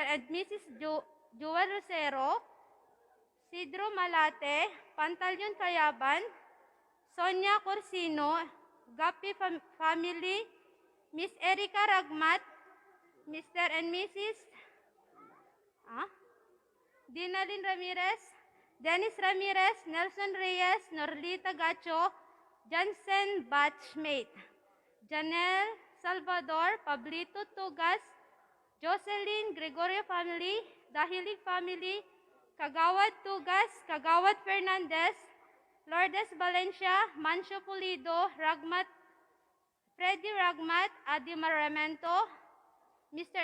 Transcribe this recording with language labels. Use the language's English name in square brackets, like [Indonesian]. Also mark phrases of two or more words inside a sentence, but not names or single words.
[Iloko] and Mrs. Joel Rosero, Sidro Malate, Pantalion Cayaban, Sonia Corsino, Gapi family, Miss Erika Ragmat, Mr. and Mrs. Dinalyn Ramirez, Dennis Ramirez, Nelson Reyes, Norlita Gacho, Jansen Batchmate, Janelle Salvador, Pablito Tugas, Jocelyn Gregorio family, Dahilig family, Kagawad Tugas, Kagawad Fernandez, Lourdes Valencia, Mancio Pulido, Ragmat, Freddy Ragmat, Adi Maramento, Mr.